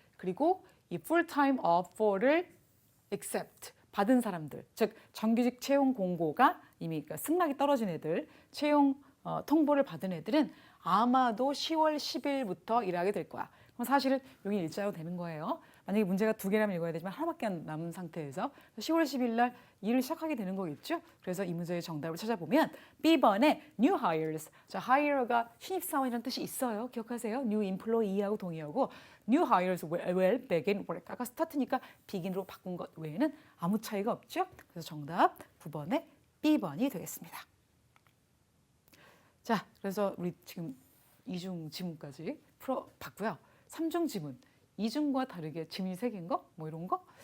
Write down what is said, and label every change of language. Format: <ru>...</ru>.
<ko>그리고 이 Full-Time Offer를 Accept, 받은 사람들, 즉 정규직 채용 공고가 이미 그러니까 승낙이 떨어진 애들, 채용 통보를 받은 애들은 아마도 10월 10일부터 일하게 될 거야. 그럼 사실은 여기 일자로 되는 거예요. 만약에 문제가 두 개라면 읽어야 되지만 하나밖에 안 남은 상태에서 10월 10일 날 일을 시작하게 되는 거겠죠. 그래서 이 문제의 정답을 찾아보면 B번에 New Hires. 자, hire가 신입사원이라는 뜻이 있어요. 기억하세요?</ko> <en>New Employee</en> <ko>하고 동의하고</ko> <en>New Hires will begin work.</en> <ko>아까 스타트니까 begin으로 바꾼 것 외에는 아무 차이가 없죠. 그래서 정답 9번에 B번이 되겠습니다. 자, 그래서 우리 지금 이중 지문까지 풀어봤고요. 3중 지문, 이중과 다르게 지문이 3개인 거? 뭐 이런 거?</ko>